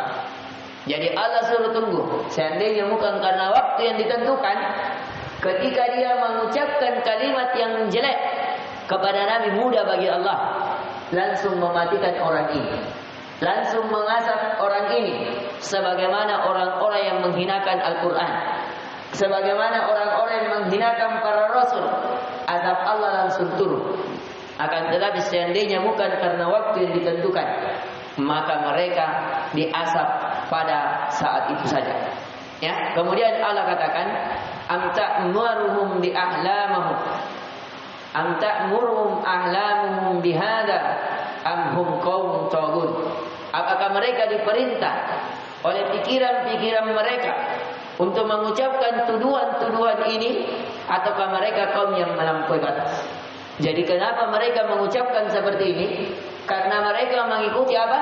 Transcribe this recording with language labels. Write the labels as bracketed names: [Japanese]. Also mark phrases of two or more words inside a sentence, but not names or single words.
[Indonesian] Jadi Allah suruh tunggu. Seandainya bukan karena waktu yang ditentukan, ketika dia mengucapkan kalimat yang jelek kepada Nabi, mudah bagi Allah langsung mematikan orang ini, langsung mengasap orang ini, sebagaimana orang-orang yang menghinakan Al-Quran, sebagaimana orang-orang yang menghinakan para rasul, azab Allah langsung turun. Akan tetapi seandainya bukan karena waktu yang ditentukan, maka mereka diasap pada saat itu saja. Ya, kemudian Allah katakan, [Arabic] أم تأمرهم بأحلامهم أم تأمرهم أحلامهم بهذا أم هم قوم طاغوت. [Indonesian] Apakah mereka diperintah oleh pikiran-pikiran mereka untuk mengucapkan tuduhan-tuduhan ini, ataukah mereka kaum yang melampaui batas? Jadi kenapa mereka mengucapkan seperti ini? Karena mereka mengikuti apa?